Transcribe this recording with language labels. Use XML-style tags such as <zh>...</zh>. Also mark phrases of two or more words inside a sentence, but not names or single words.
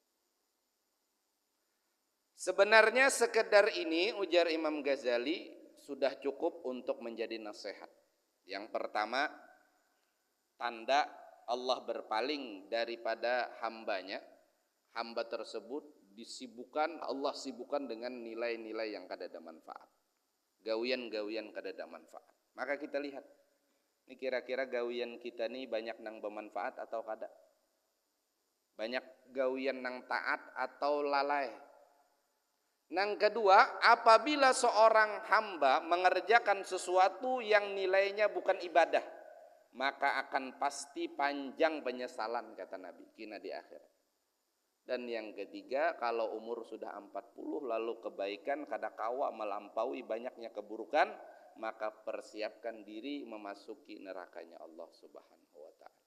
<id>Sebenarnya sekedar ini, ujar Imam Ghazali, sudah cukup untuk menjadi nasihat. Yang pertama, tanda Allah berpaling daripada hambanya. Hamba tersebut disibukkan, Allah sibukkan dengan nilai-nilai yang kada ada manfaat,</id> <bjn>gawian-gawian kada ada manfaat. Maka kita lihat, ini kira-kira gawian kita nih banyak nang bermanfaat atau kada? Banyak gawian nang taat atau lalai?</bjn> <id>Nang kedua, apabila seorang hamba mengerjakan sesuatu yang nilainya bukan ibadah, maka akan pasti panjang penyesalan, kata Nabi, kina di akhirat. Dan yang ketiga, kalau umur sudah 40 lalu kebaikan</id> <bjn>kada kawa</bjn> <id>melampaui banyaknya keburukan, maka persiapkan diri memasuki nerakanya Allah</id> <ar>سبحانه وتعالى.</ar>